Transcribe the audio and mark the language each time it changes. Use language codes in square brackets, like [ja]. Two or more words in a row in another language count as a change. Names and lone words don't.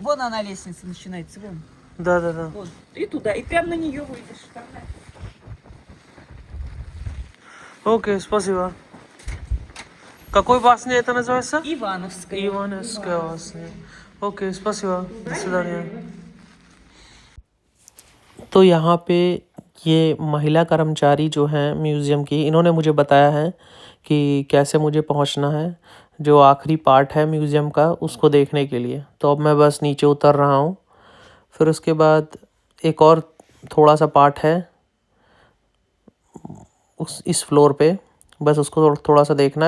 [ru] она, вон она лестница начинается, вон. Да, да, да. Вот. И туда, и прям на нее выйдешь. Там, да. Окей, спасибо. Какой басня это называется? Ивановская. Ивановская басня. Окей, спасибо. До свидания. [hi] तो यहाँ पे ये महिला कर्मचारी जो हैं म्यूज़ियम की, इन्होंने मुझे बताया है कि कैसे मुझे पहुँचना है जो आखिरी पार्ट है म्यूज़ियम का, उसको देखने के लिए। तो अब मैं बस नीचे उतर रहा हूँ। फिर उसके बाद एक और थोड़ा सा पार्ट है इस फ्लोर पे, बस उसको थोड़ा सा देखना है।